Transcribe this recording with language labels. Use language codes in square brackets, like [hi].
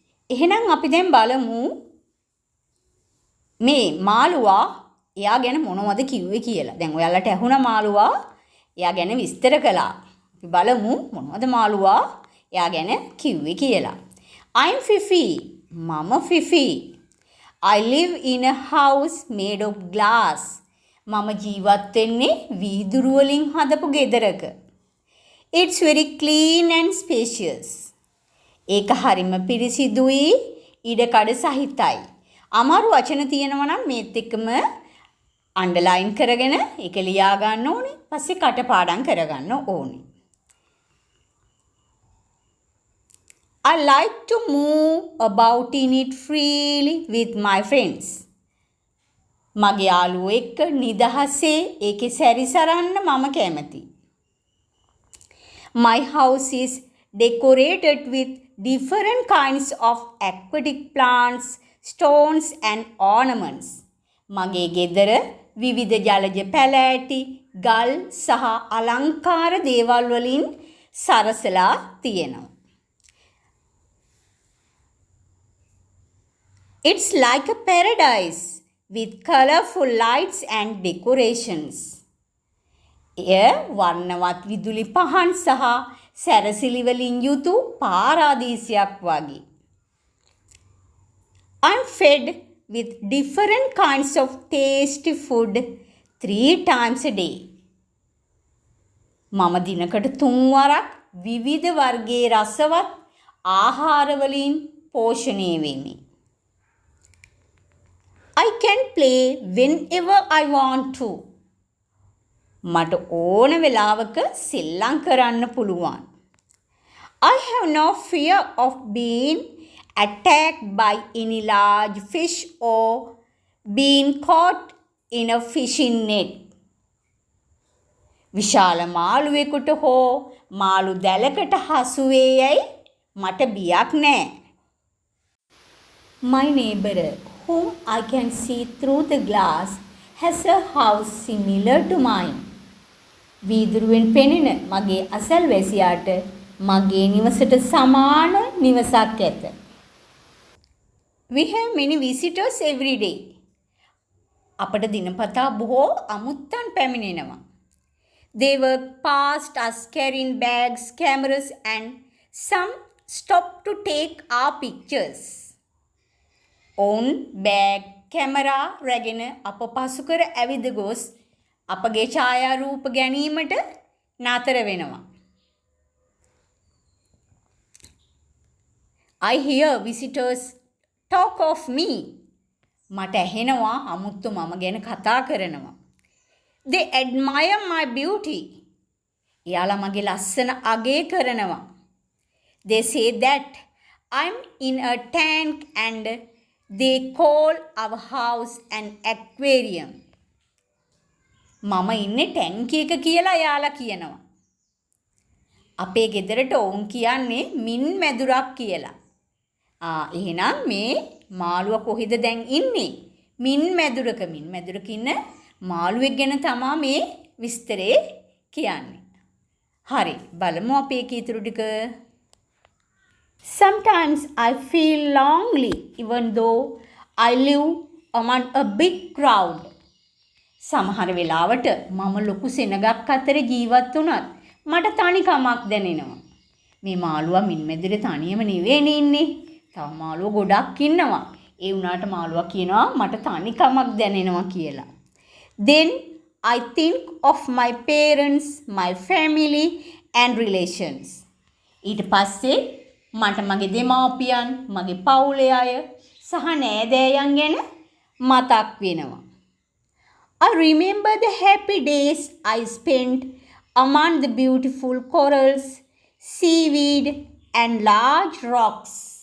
[si] එහෙනම් අපි දැන් බලමු මේ මාළුවා එයා ගැන මොනවද කිව්වේ කියලා. දැන් ඔයාලට ඇහුණා මාළුවා එයා ගැන විස්තර කළා. අපි බලමු මොනවද මාළුවා එයා ගැන කිව්වේ කියලා. [en] I'm Fifi. [si] මම Fifi. [en] I live in a house made of glass. [si] මම ජීවත් වෙන්නේ වීදුරු වලින් හදපු ගෙදරක. [en] It's very clean and spacious. [si] ඒක හරිම පිරිසිදුයි ඉඩකඩ සහිතයි. අමාරු වචන තියෙනවා නම් මේත් එක්කම අන්ඩර්ලයින් කරගෙන ඒක ලියා ගන්න ඕනේ. පස්සේ කටපාඩම් කරගන්න ඕනේ. [en] I like to move about in it freely with my friends. [si] මගේ යාළුවෝ එක්ක නිදහසේ ඒකේ සැරිසරන්න මම කැමතියි. [en] My house is decorated with different kinds of aquatic plants, stones and ornaments. [si] මගේ ගෙදර විවිධ ජලජ පැලෑටි, ගල් සහ අලංකාර දේවල් වලින් සරසලා තියෙනවා. [en] It's like a paradise with colorful lights and decorations. [si] එය වර්ණවත් විදුලි පහන් සහ සැරසිලි වලින් යුතු පාරාදීසයක් වගේ. [en] I'm fed with different kinds of tasty food 3 times a day. [si] මම දිනකට 3 වරක් විවිධ වර්ගයේ රසවත් ආහාර වලින් පෝෂණය වෙමි. [en] I can play whenever I want to. [si] මට ඕන වෙලාවක සෙල්ලම් කරන්න පුළුවන්. [en] I have no fear of being attacked by any large fish or being caught in a fishing net. [si] විශාල මාළුවෙකුට හෝ මාළු දැලකට හසු වේ යයි මට බියක් නෑ. [en] My neighbor, whom I can see through the glass, has a house similar to mine. [si] වීදුරුවෙන් පෙනෙන මගේ අසල්වැසියාට මගේ නිවසට සමාන නිවසක් ඇත. [en] We have many visitors every day. [si] අපට දිනපතා බොහෝ අමුත්තන් පැමිණෙනවා. [en] They work past us carrying bags, cameras and some stop to take our pictures. [si] ඔවුන් බෑග් කැමරා රැගෙන අප පසු කර ඇවිද ගොස් අපගේ ඡායාරූප ගැනීමට නතර වෙනවා. [en] I hear visitors talk of me. [si] මට ඇහෙනවා අමුත්තු මම ගැන කතා කරනවා. [en] They admire my beauty. [si] එයාලා මගේ ලස්සන අගය කරනවා. [en] They say that I'm in a tank and they call our house an aquarium. [si] මම ඉන්නේ ටැංකිය එක කියලා එයාලා කියනවා. අපේ ගෙදරට ඔවුන් කියන්නේ මින් මැදුරක් කියලා. එහෙනම් මේ මාළුවා කොහෙද දැන් ඉන්නේ? මින් මැදුරක. මින් මැදුරක ඉන්න මාළුවෙක් ගැන තමයි මේ විස්තරේ කියන්නේ. හරි බලමු අපේ කීතුරු ටික. [en] Sometimes I feel lonely even though I live among a big crowd. [si] සමහර වෙලාවට මම ලොකු සෙනගක් අතර ජීවත් වුණත් මට තනිකමක් දැනෙනවා. මේ මාළුවා මින් මැදුරේ තනියම නෙවෙයි ඉන්නේ. තව මාළුවෝ ගොඩක් ඉන්නවා. ඒ වුණාට මාළුවා කියනවා මට තනිකමක් දැනෙනවා කියලා. [en] Then I think of my parents, my family and relations. [si] ඊට පස්සේ මට මගේ දෙමාපියන්, මගේ පවුලේ අය සහ නෑදෑයන් ගැන මතක් වෙනවා. [en] I remember the happy days I spent among the beautiful corals, seaweed and large rocks.